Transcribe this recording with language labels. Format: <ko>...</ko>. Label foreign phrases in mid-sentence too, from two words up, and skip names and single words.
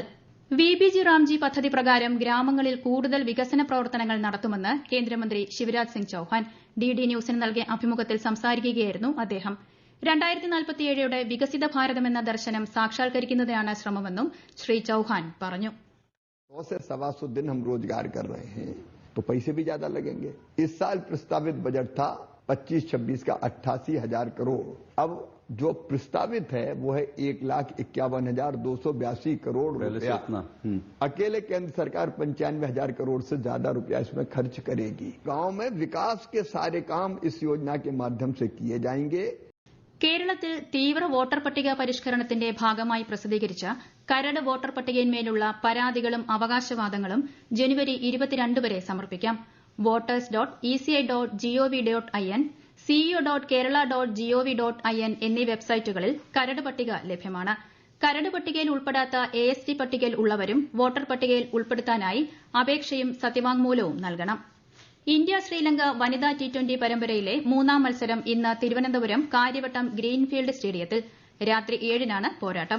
<ml>വിബിജി റാംജി പദ്ധതി പ്രകാരം ഗ്രാമങ്ങളിൽ കൂടുതൽ വികസന പ്രവർത്തനങ്ങൾ നടത്തുമെന്ന് കേന്ദ്രമന്ത്രി ശിവരാജ് സിംഗ് ചൌഹാൻ ഡിഡി ന്യൂസിന് നൽകിയ അഭിമുഖത്തിൽ സംസാരിക്കുകയായിരുന്നു അദ്ദേഹം. 2047 വികസിത ഭാരതമെന്ന ദർശനം സാക്ഷാത്കരിക്കുന്നതിനാണ് ശ്രമമെന്നും ശ്രീ ചൌഹാൻ പറഞ്ഞു.</ml> <hi>100 से 125 दिन हम रोजगार कर रहे हैं तो पैसे भी ज्यादा लगेंगे. इस साल प्रस्तावित बजट था 25-26 का 88,000 करोड़. अब जो प्रस्तावित है वो है 1,51,282 करोड़ रुपया. अकेले केंद्र सरकार 95,000 करोड़ से ज्यादा रुपया इसमें खर्च करेगी. गांव में विकास के सारे काम इस योजना के माध्यम से किए जाएंगे.</hi> <ml>കേരളത്തിൽ തീവ്ര വോട്ടർ പട്ടിക പരിഷ്കരണത്തിന്റെ ഭാഗമായി പ്രസിദ്ധീകരിച്ച കരട് വോട്ടർ പട്ടികയിന്മേലുള്ള പരാതികളും അവകാശവാദങ്ങളും ജനുവരി 22 വരെ സമർപ്പിക്കാം. voters.eci.gov.in, ceo.kerala.gov.in എന്നീ വെബ്സൈറ്റുകളിൽ കരട് പട്ടിക ലഭ്യമാണ്. കരട് പട്ടികയിൽ ഉൾപ്പെടാത്ത AST പട്ടികയിൽ ഉള്ളവരും വോട്ടർ പട്ടികയിൽ ഉൾപ്പെടുത്താനായി അപേക്ഷയും സത്യവാങ്മൂലവും നൽകണം. ഇന്ത്യ ശ്രീലങ്ക വനിതാ T20 പരമ്പരയിലെ 3ാം മത്സരം ഇന്ന് തിരുവനന്തപുരം കാര്യവട്ടം ഗ്രീൻഫീൽഡ് സ്റ്റേഡിയത്തിൽ രാത്രി 7-നാണ് പോരാട്ടം.</ml>